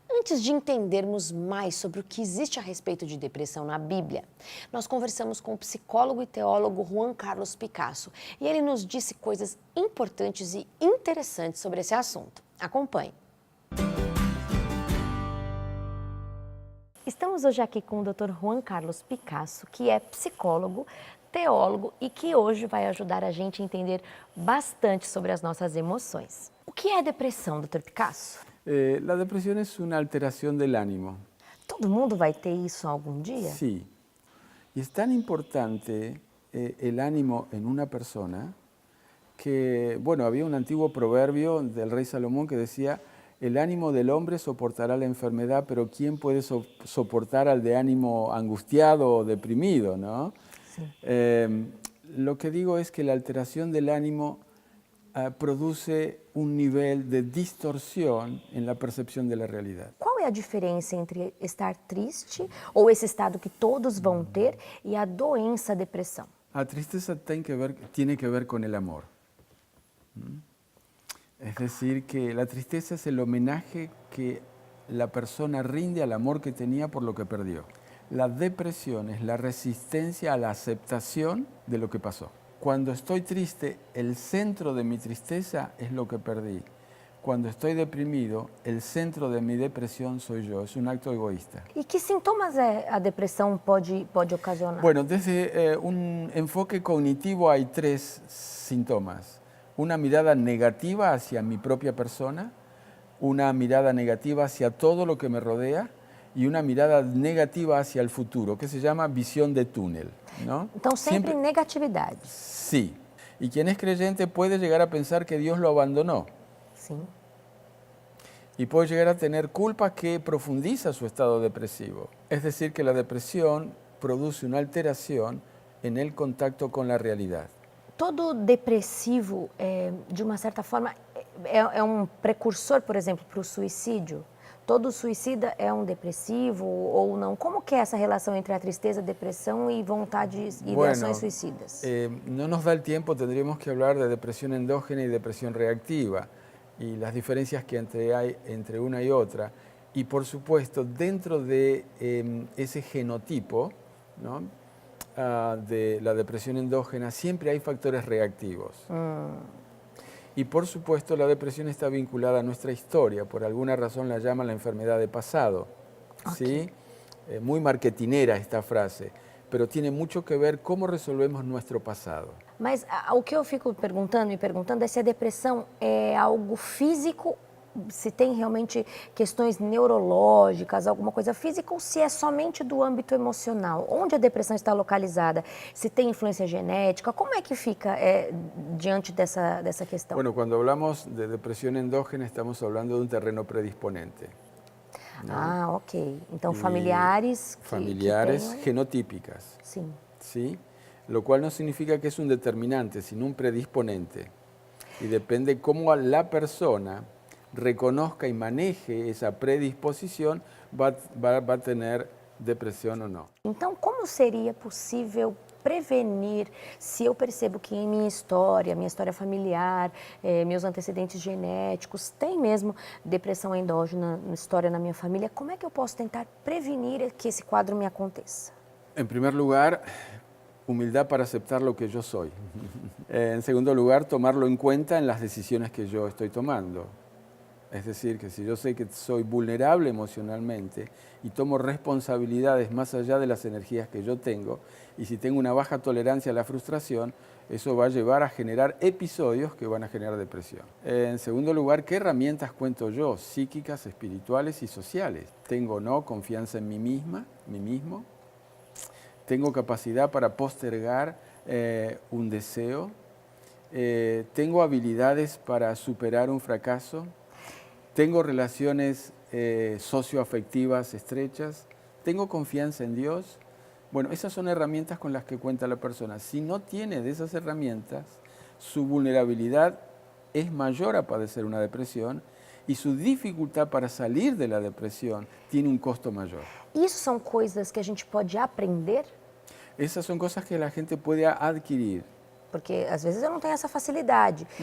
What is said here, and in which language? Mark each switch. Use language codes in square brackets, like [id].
[pt] Antes de entendermos mais sobre o que existe a respeito de depressão na Bíblia, nós conversamos com o psicólogo e teólogo Juan Carlos Picasso e ele nos disse coisas importantes e interessantes sobre esse assunto. Acompanhe. Estamos hoje aqui com o Dr. Juan Carlos Picasso, que é psicólogo, teólogo e que hoje vai ajudar a gente a entender bastante sobre as nossas emoções. O que é depressão, Dr. Picasso? [es] La depresión es una alteración del ánimo. [pt] Todo mundo vai ter isso algum dia? [es] Sí. Y es tan importante el ánimo en una persona que, bueno, había un antiguo proverbio del rey Salomón que decía: el ánimo del hombre soportará la enfermedad, pero ¿quién puede soportar al de ánimo angustiado o deprimido, no? Sí. Lo que digo es que la alteración del ánimo produce un nivel de distorsión en la percepción de la realidad. [pt] Qual é a diferença entre estar triste, ou esse estado que todos vão ter, e a doença, a depressão? [es] La tristeza tiene que ver con el amor. Es decir, que la tristeza es el homenaje que la persona rinde al amor que tenía por lo que perdió. La depresión es la resistencia a la aceptación de lo que pasó. Cuando estoy triste, el centro de mi tristeza es lo que perdí. Cuando estoy deprimido, el centro de mi depresión soy yo. Es un acto egoísta. [pt] E que sintomas a depressão pode ocasionar? [es] Bueno, desde un enfoque cognitivo hay 3 síntomas. Una mirada negativa hacia mi propia persona, una mirada negativa hacia todo lo que me rodea y una mirada negativa hacia el futuro, que se llama visión de túnel, ¿no? [pt] Então, sempre negatividade. [es] Sí. Y quien es creyente puede llegar a pensar que Dios lo abandonó [pt] Sim. [es] y puede llegar a tener culpa que profundiza su estado depresivo. Es decir, que la depresión produce una alteración en el contacto con la realidad. [pt] Todo depressivo, de uma certa forma, é um precursor, por exemplo, para o suicídio? Todo suicida é um depressivo ou não? Como que é essa relação entre a tristeza, a depressão e vontades e ações suicidas? [es] No nos da el tiempo, tendríamos que hablar de depresión endógena y depresión reactiva y las diferencias que hay entre una y otra. Y por supuesto, dentro de ese genotipo, ¿no? De la depresión endógena, siempre hay factores reactivos. Y por supuesto la depresión está vinculada a nuestra historia, por alguna razón la llaman la enfermedad de pasado. ¿Sí? Muy marketinera esta frase, pero tiene mucho que ver cómo resolvemos nuestro pasado. [pt] Mas o que eu fico me perguntando é se a depressão é algo físico, se tem realmente questões neurológicas, alguma coisa física, ou se é somente do âmbito emocional. Onde a depressão está localizada? Se tem influência genética? Como é que fica diante dessa questão? [es] Bueno, cuando hablamos de depresión endógena estamos hablando de un terreno predisponente. ¿No? [pt] Ah, ok. Então, familiares [es] Familiares que genotípicas. [pt] Sim. [es] ¿Sí? Lo cual no significa que es un determinante, sino un predisponente. Y depende cómo la persona reconozca y maneje esa predisposición, va a tener depresión o no. [pt] Então, como seria possível prevenir se eu percebo que em minha história familiar, meus antecedentes genéticos, tem mesmo depressão endógena, história na minha família, como é que eu posso tentar prevenir que esse quadro me aconteça? [es] En primer lugar, humildad para aceptar lo que yo soy. En segundo lugar, tomarlo en cuenta en las decisiones que yo estoy tomando. Es decir, que si yo sé que soy vulnerable emocionalmente y tomo responsabilidades más allá de las energías que yo tengo, y si tengo una baja tolerancia a la frustración, eso va a llevar a generar episodios que van a generar depresión. En segundo lugar, ¿qué herramientas cuento yo? Psíquicas, espirituales y sociales. ¿Tengo o no confianza en mí mismo? ¿Tengo capacidad para postergar un deseo? ¿Tengo habilidades para superar un fracaso? ¿Tengo relaciones socioafectivas estrechas? ¿Tengo confianza en Dios? Bueno, esas son herramientas con las que cuenta la persona. Si no tiene de esas herramientas, su vulnerabilidad es mayor a padecer una depresión y su dificultad para salir de la depresión tiene un costo mayor. [pt] Isso são coisas que a gente pode aprender? [es] Esas son cosas que la gente puede adquirir. [pt] Porque às vezes eu não tenho essa facilidade.